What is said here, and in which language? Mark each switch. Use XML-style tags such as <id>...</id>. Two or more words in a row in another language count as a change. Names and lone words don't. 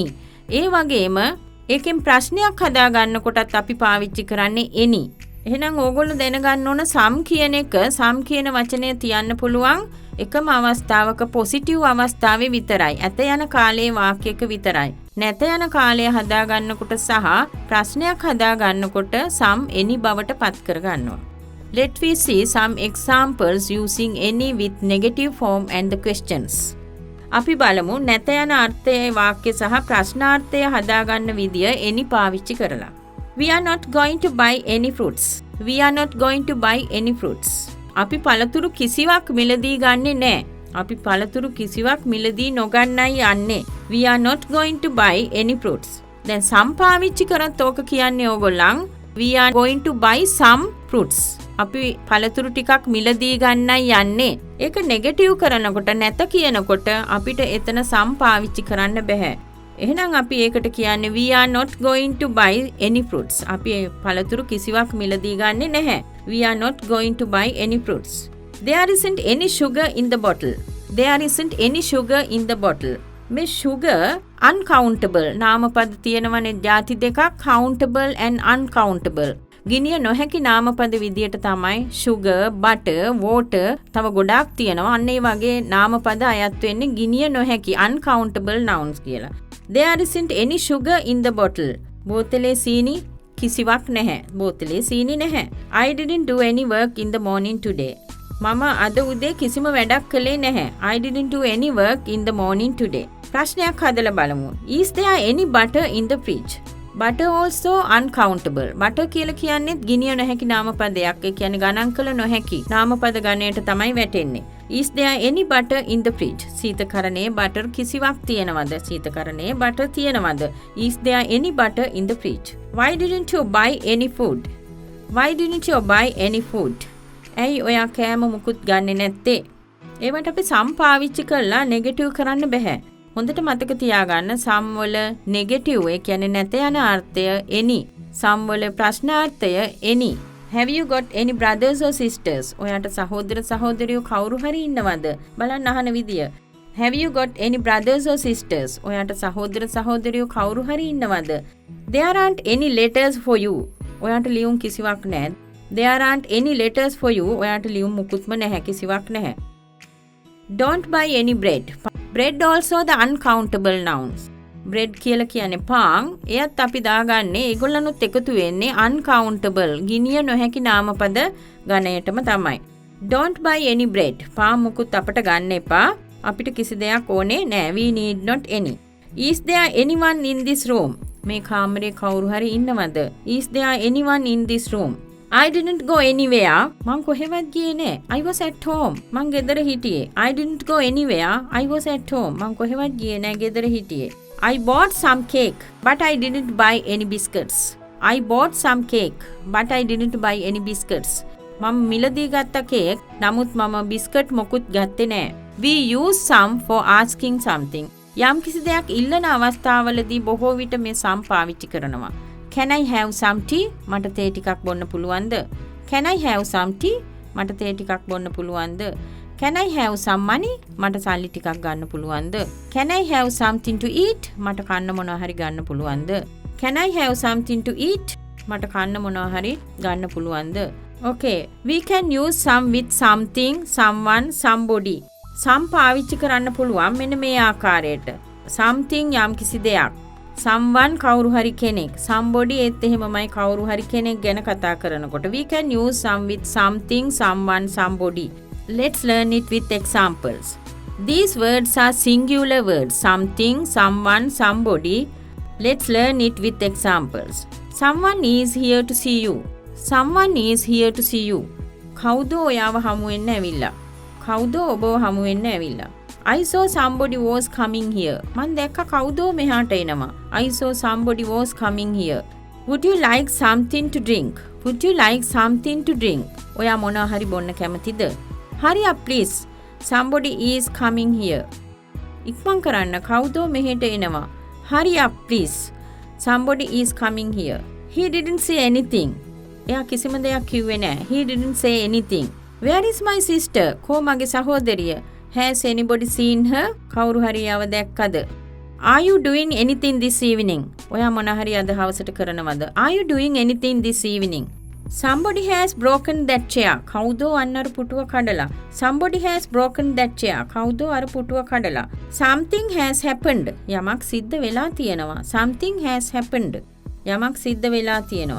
<si>ඒ වගේම ඒකෙන් ප්‍රශ්නයක් හදා ගන්නකොටත් අපි පාවිච්චි කරන්නේ any. එහෙනම් ඕගොල්ලෝ දැනගන්න ඕන some කියන එක some කියන වචනය තියන්න පුළුවන් එකම අවස්ථාවක positive අවස්ථාවේ විතරයි. ඇත යන කාලයේ වාක්‍යයක විතරයි. නැත යන කාලය හදා ගන්නකොට සහ ප්‍රශ්නයක් හදා ගන්නකොට</si> <en>some any</en> <si>බවට පත් කර ගන්නවා.</si> <en>Let we see some examples using any with negative form and the questions.</en> <si>අපි බලමු නැත යන අර්ථයේ වාක්‍ය සහ ප්‍රශ්නාර්ථය හදා ගන්න විදිය any පාවිච්චි කරලා.</si> <en>We are not going to buy any fruits. We are not going to buy any fruits.</en> <si>අපි පළතුරු කිසිවක් මිලදී ගන්නෙ නෑ. අපි පළතුරු කිසිවක් මිලදී නොගන්නයි යන්නේ.</si> <en>We are not going to buy any fruits.</en> <si>දැන් some පාවිච්චි කරත් ඕක කියන්නේ ඕගොල්ලන්</si> <en>we are going to buy some fruits.</en> <si>අපි පළතුරු ටිකක් මිලදී ගන්නයි යන්නේ. ඒක නෙගටිව් කරනකොට නැත කියනකොට අපිට එතන some පාවිච්චි කරන්න බෑ. එහෙනම් අපි ඒකට කියන්නේ</si> <en>we are not going to buy any fruits.</en> <si>අපි පළතුරු කිසිවක් මිලදී ගන්නෙ නැහැ.</si> <en>We are not going to buy any fruits. There isn't any sugar in the bottle. There isn't any sugar in the bottle.</en> <si>මේ</si> <en>sugar uncountable</en> <si>නාමපද තියෙනවනේ ಜಾති දෙකක්</si> <en>countable and uncountable.</en> <si>ගිනිය නොහැකි නාමපද විදියට තමයි</si> <en>sugar, butter, water</en> <si>තව ගොඩාක් තියෙනවා. අන්න ඒ වගේ නාමපද අයත් වෙන්නේ ගිනිය නොහැකි</si> <en>uncountable nouns</en> <si>කියලා.</si> <en>There isn't any sugar in the bottle.</en> <si>බෝතලේ සීනි කිසිවක් නැහැ. බෝතලේ සීනි නැහැ.</si> <en>I didn't do any work in the morning today.</en> <si>මම අද උදේ කිසිම වැඩක් කළේ නැහැ.</si> <en>I didn't do any work in the morning today.</en> <si>ප්‍රශ්නයක් හදලා බලමු.</si> <en>Is there any butter in the fridge? Butter also uncountable.</en> <si>butter කියලා කියන්නේ ගිනිය නොහැකි නාමපදයක්. ඒ කියන්නේ ගණන් කළ නොහැකි නාමපද ගණයට තමයි වැටෙන්නේ.</si> <en>Is there any butter in the fridge?</en> <si>සීතකරණයේ butter කිසිවක් තියෙනවද? සීතකරණයේ butter තියෙනවද?</si> <en>Is there any butter in the fridge? Why didn't you buy any food? Why didn't you buy any food?</en> <si>ඇයි ඔයා කෑම මුකුත් ගන්නෙ නැත්තේ? ඒවට අපි some පාවිච්චි කරලා negative කරන්න බෑ. හොඳට මතක තියාගන්න some වල negative ඒ කියන්නේ නැත යන අර්ථය any. some වල ප්‍රශ්නාර්ථය any.</si> <en>Have you got any brothers or sisters?</en> <si>ඔයාට සහෝදර සහෝදරියෝ කවුරු හරි ඉන්නවද? බලන්න අහන විදිය.</si> <en>Have you got any brothers or sisters?</en> <si>ඔයාට සහෝදර සහෝදරියෝ කවුරු හරි ඉන්නවද?</si> <en>There aren't any letters for you.</en> <si>ඔයාට ලියුම් කිසිවක් නැහැ.</si> <en>There aren't any letters for you.</en> <si>ඔයාට ලියුම් මුකුත්ම නැහැ කිසිවක් නැහැ.</si> <en>Don't buy any bread. Bread also the uncountable nouns.</en> <si>bread කියලා කියන්නේ පාන්. එයත් අපි දාගන්නේ ඒගොල්ලනුත් එකතු වෙන්නේ uncountable ගිනිය නොහැකි නාමපද ගණයටම තමයි.</si> <en>Don't buy any bread.</en> <si>පාන් මුකුත් අපට ගන්න එපා. අපිට කිසි දෙයක් ඕනේ නෑ.</si> <en>We need not any. Is there anyone in this room?</en> <si>මේ කාමරේ කවුරු හරි ඉන්නවද?</si> <en>Is there anyone in this room? I didn't go anywhere.</en> <si>මං කොහෙවත් ගියේ නෑ.</si> <en>I was at home.</en> <si>මං ගෙදර හිටියේ.</si> <en>I didn't go anywhere. I was at home.</en> <si>මං කොහෙවත් ගියේ නෑ. ගෙදර හිටියේ.</si> <en>I bought some cake, but I didn't buy any biscuits. I bought some cake, but I didn't buy any biscuits.</en> <si>මම මිලදී ගත්ත කේක්. නමුත් මම බිස්කට් මොකුත් ගත්තේ නෑ.</si> <en>We use some for asking something.</en> <si>යම් කිසි දෙයක් ඉල්ලන අවස්ථාවලදී බොහෝ විට මේ some පාවිච්චි කරනවා.</si> <en>Can I have some tea?</en> <si>මට තේ ටිකක් බොන්න පුළුවන්ද?</si> <en>Can I have some tea?</en> <si>මට තේ ටිකක් බොන්න පුළුවන්ද?</si> <en>Can I have some money?</en> <si>මට සල්ලි ටිකක් ගන්න පුළුවන්ද?</si> <en>Can I have something to eat?</en> <si>මට කන්න මොනවා හරි ගන්න පුළුවන්ද?</si> <en>Can I have something to eat?</en> <si>මට කන්න මොනවා හරි ගන්න පුළුවන්ද?</si> <en>Okay, we can use some with something, someone, somebody.</en> <si>some පාවිච්චි කරන්න පුළුවන් මෙන්න මේ ආකාරයට. something යම් කිසි දෙයක්. someone කවුරු හරි කෙනෙක්. somebody ඒත් එහෙමමයි කවුරු හරි කෙනෙක් ගැන කතා කරනකොට.</si> <en>we can use some with something, someone, somebody. Let's learn it with examples. These words are singular words. Something, someone, somebody. Let's learn it with examples. Someone is here to see you. Someone is here to see you.</en> <si>කවුද ඔයාව හමු වෙන්න ඇවිල්ලා? කවුද ඔබව හමු වෙන්න ඇවිල්ලා?</si> <en>I saw somebody was coming here.</en> <si>මං දැක්ක කවුද මෙහාට එනවා.</si> <en>I saw somebody was coming here. Would you like something to drink? Would you like something to drink?</en> <si>ඔයා මොනවා හරි බොන්න කැමතිද?</si> <en>Hurry up please. Somebody is coming here.</en> <si>ඉක්මන් කරන්න කවුද මෙහෙට එනවා.</si> <en>Hurry up please. Somebody is coming here. He didn't say anything.</en> <si>එයා කිසිම දෙයක් කිව්වේ නෑ.</si> <en>He didn't say anything. Where is my sister?</en> <si>කෝ මගේ සහෝදරිය?</si> <en>Has anybody seen her?</en> <si>කවුරු හරි යව දැක්කද?</si> <en>Are you doing anything this evening?</en> <si>ඔයා මොන හරි අද හවසට කරනවද?</si> <en>Are you doing anything this evening? Somebody has broken that chair.</en> <si>කවුදෝ අන්නර පුටුව කඩලා.</si> <en>Somebody has broken that chair.</en> <si>කවුදෝ අර පුටුව කඩලා.</si> <en>Something has happened.</en> <si>යමක් සිද්ධ වෙලා තියෙනවා.</si> <en>Something has happened.</en> <si>යමක් සිද්ධ වෙලා තියෙනවා.</si>